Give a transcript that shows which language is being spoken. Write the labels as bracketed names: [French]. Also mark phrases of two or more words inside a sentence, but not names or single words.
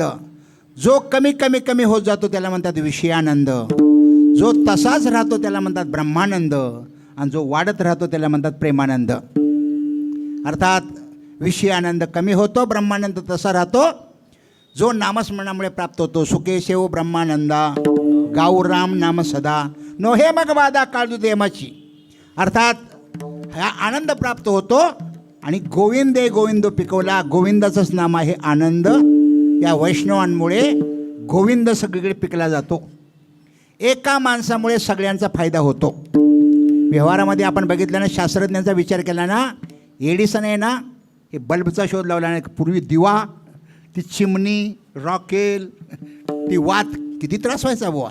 [Marathi] जो कमी कमी कमी होत जातो त्याला म्हणतात विषयानंद, जो तसाच राहतो त्याला म्हणतात ब्रह्मानंद आणि जो वाढत राहतो त्याला म्हणतात प्रेमानंद. अर्थात विषयानंद कमी होतो, ब्रह्मानंद तसा राहतो. जो नामस्मरणामुळे प्राप्त होतो. सुकेशेव ब्रह्मानंदा गाऊ राम नाम सदा, नोहे मग वादा काळजू देमाची. अर्थात हा आनंद प्राप्त होतो आणि गोविंदे गोविंदो पिकवला. गोविंदाचंच नाम आहे आनंद. या वैष्णवांमुळे गोविंद सगळीकडे पिकला जातो. एका माणसामुळे सगळ्यांचा फायदा होतो. व्यवहारामध्ये आपण बघितलं ना, शास्त्रज्ञांचा विचार केला ना, एडिसन आहे ना, हे बल्बचा शोध लावला ना. पूर्वी दिवा, ती चिमणी, रॉकेल, ती वात, किती त्रास व्हायचा बुवा.